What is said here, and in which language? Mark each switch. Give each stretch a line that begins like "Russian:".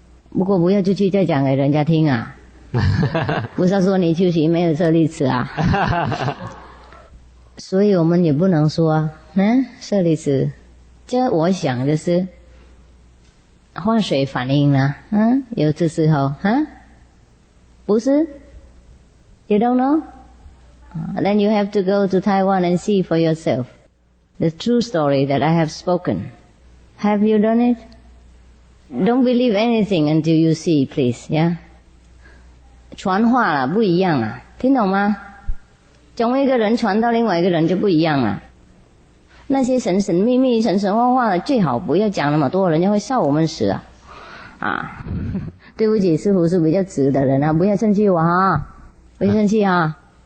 Chinese: 不过不要出去再讲给人家听啊。不是说你修行没有舍利子啊。所以我们也不能说舍利子，这我想就是化水反应了，有这时候不是
English: You don't know? Then you have to go to Taiwan and see for yourself the true story that I have spoken. Have you done it? Don't believe anything until you see, please, yeah?
Chinese: 传话了不一样啊，听懂吗？从一个人传到另外一个人就不一样了。那些神神秘秘、神神幻化的，最好不要讲那么多，人家会笑我们死啊！对不起，师父是比较直的人啊，不要生气我哈，不要生气哈。